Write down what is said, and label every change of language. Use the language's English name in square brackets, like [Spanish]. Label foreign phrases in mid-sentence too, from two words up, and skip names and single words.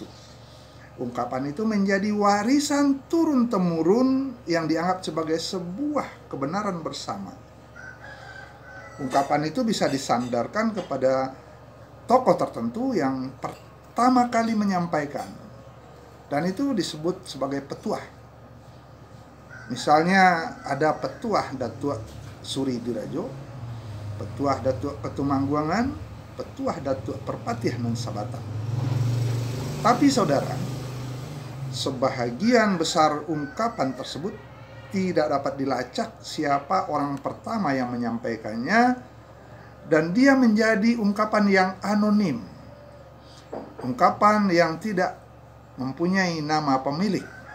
[Indonesian] Ungkapan itu menjadi warisan turun-temurun yang dianggap sebagai sebuah kebenaran bersama. Ungkapan itu bisa disandarkan kepada tokoh tertentu yang pertama kali menyampaikan, dan itu disebut sebagai petuah. Misalnya ada petuah Datuk Suri Dirajo, petuah Datuk Petumangguangan, petuah Datuk Perpatihan Sabatan. Tapi saudara, sebahagian besar ungkapan tersebut tidak dapat dilacak siapa orang pertama yang menyampaikannya, dan dia menjadi ungkapan yang anonim, ungkapan yang tidak mempunyai nama pemilik.